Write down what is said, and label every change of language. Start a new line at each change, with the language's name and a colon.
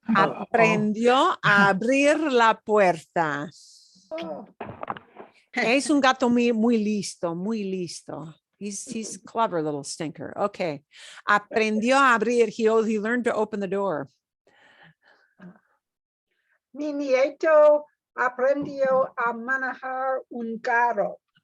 Spanish: Aprendió a abrir la puerta. Es un gato muy listo.
English: He's clever little stinker. Okay.
Spanish: Aprendió a abrir.
English: He learned to open the door.
Spanish: Mi nieto aprendió a manejar un carro.